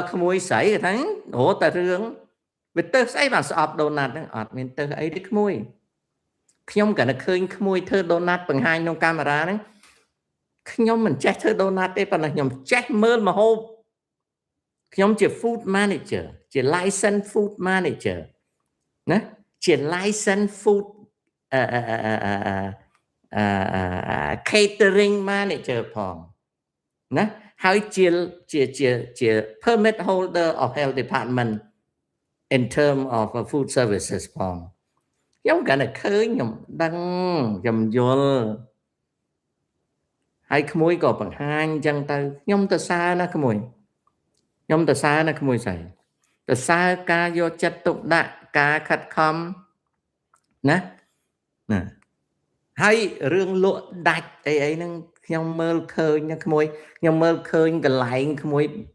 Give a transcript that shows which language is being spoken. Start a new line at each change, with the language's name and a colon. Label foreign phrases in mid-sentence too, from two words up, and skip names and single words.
Khmer: ក្មួយស្រីគេថាអូតែរឿងវាទៅស្អីបានស្អប់ដូណាត់ហ្នឹងអត់មានទៅអីទេក្មួយខ្ញុំក៏នឹកឃើញក្មួយធ្វើដូណាត់បង្ហាញក្នុងកាមេរ៉ាហ្នឹងខ្ញុំមិនចេះធ្វើដូណាត់ទេប៉ុន្តែខ្ញុំចេះមើលម្ហូបខ្ញុំជា
English: food manager
Khmer: ជា
English: license food manager
Khmer: ណាជា
English: license food catering manager
Khmer: ផងណាហើយជា
English: permit holder of health department in term of food services
Khmer: ផងខ្ញុំក៏នឹកឃើញខ្ញុំដឹងខ្ញុំយល់ ហើយក្មួយក៏បង្ហាញអញ្ចឹងទៅខ្ញុំទៅសើណាក្មួយខ្ញុំទៅសើណាក្មួយស្រីទៅសើការយកចិត្តទុកដាក់ការខិតខំណាហើយរឿងលក់ដាច់អីហ្នឹងខ្ញុំមើលឃើញណាក្មួយខ្ញុំមើលឃើញកន្លែងក្មួយ